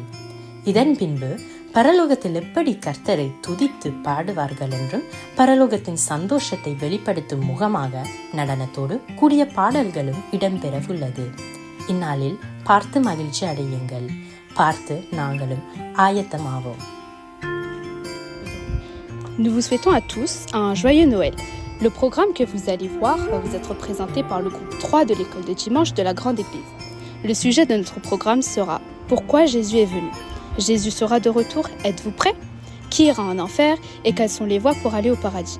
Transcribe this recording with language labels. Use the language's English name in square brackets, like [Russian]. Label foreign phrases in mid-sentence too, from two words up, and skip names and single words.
[Tamil] இதன் பின்பு பரலோகத்தில் எப்படி கர்த்தரை துதித்து பாடுவார்கள் என்றும் பரலோகத்தின் சந்தோஷத்தை வெளிப்படுத்தும் முகமாக நடனத்தோடு கூடிய பாடல்களும் இடம்பெற உள்ளது. இந்நாளில் பார்த்து மகிழ்ச்சி அடையுங்கள். பார்த்து நாங்களும் ஆயத்தமாவோம். [French] Nous vous souhaitons à tous un joyeux Noël. Le programme que vous allez voir va vous être présenté par le groupe 3 de l'école de dimanche de la Grande Église. Le sujet de notre programme sera « Pourquoi Jésus est venu ?» Jésus sera de retour, êtes-vous prêts? Qui ira en enfer et quelles sont les voies pour aller au paradis?